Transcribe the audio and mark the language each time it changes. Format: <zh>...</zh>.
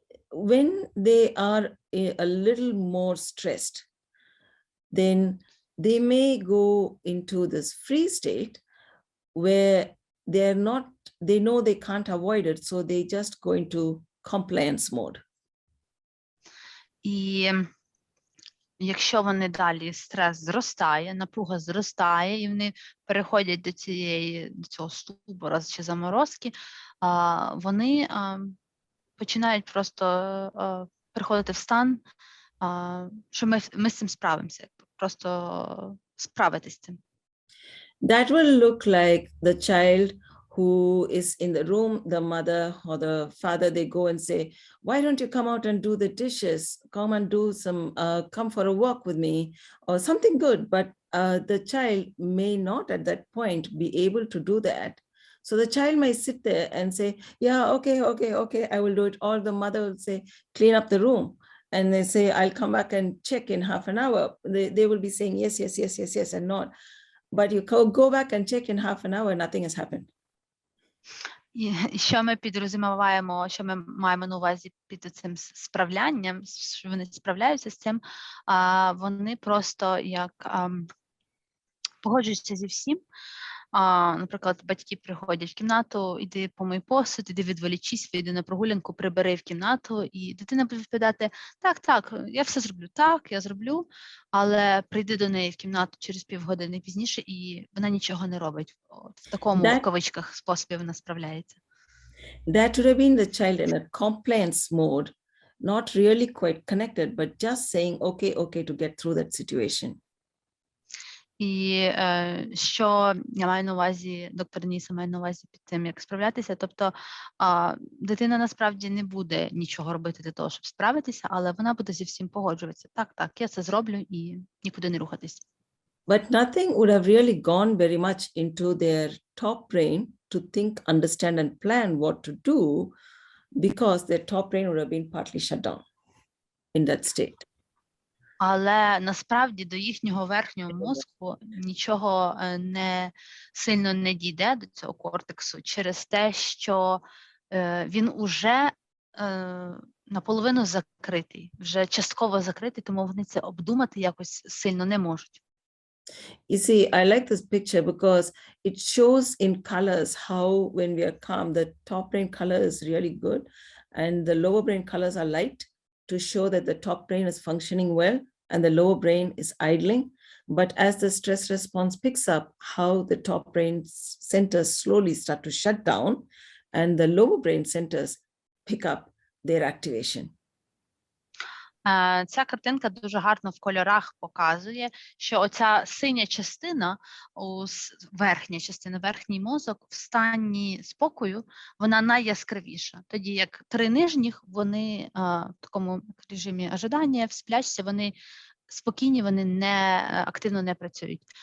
<en>When they are a little more stressed, then they may go into this free state where they know they can't avoid it, so they just go into compliance mode.</en> <uk>І якщо вони далі, стрес зростає, напруга зростає, і вони переходять до цього ступора чи заморозки, вони починають просто переходити в стан, що ми з цим справимося, просто справитись з цим.</uk> <en>That will look like the child who is in the room, the mother or the father, they go and say, why don't you come out and do the dishes? Come and do come for a walk with me, or something good. But the child may not at that point be able to do that. So the child might sit there and say, yeah, okay, I will do it. Or the mother will say, clean up the room. And they say, I'll come back and check in half an hour. They will be saying, yes, and not. But you go back and check in half an hour, nothing has happened.</en> <uk>І що ми підрозуміваємо, що ми маємо на увазі під цим справлянням, що вони справляються з цим, вони просто як погоджуються зі всім. Наприклад, батьки приходять в кімнату, іди помий посуд, іди відволічись, іди на прогулянку, прибери в кімнату, і дитина буде відповідати, так, я все зроблю, так, я зроблю, але прийди до неї в кімнату через півгодини пізніше, і вона нічого не робить. В такому, в кавичках, способі вона справляється.</uk> <en>That would have been the child in a compliance mode, not really quite connected, but just saying, okay, to get through that situation.</en> <uk>І що я маю на увазі, доктор Дениса має на увазі під тим, як справлятися, тобто дитина насправді не буде нічого робити для того, щоб справитися, але вона буде зі всім погоджуватися. Так, я це зроблю і нікуди не рухатись.</uk> <en>But nothing would have really gone very much into their top brain to think, understand, and plan what to do, because their top brain would have been partly shut down in that state.</en> <uk>Але насправді до їхнього верхнього мозку нічого не сильно не дійде до цього кортексу через те, що він уже наполовину закритий, вже частково закритий, тому вони це обдумати якось сильно не можуть.</uk> <en>You see, I like this picture because it shows in colors how when we are calm, the top brain color is really good and the lower brain colors are light to show that the top brain is functioning well and the lower brain is idling. But as the stress response picks up, how the top brain centers slowly start to shut down and the lower brain centers pick up their activation.</en> <uk>Ця картинка дуже гарно в кольорах показує, що оця синя частина, верхня частина, верхній мозок в стані спокою, вона найяскравіша. Тоді як 3 нижніх, вони в такому режимі ожидання, в сплячці, вони спокійні, вони активно не працюють.</uk>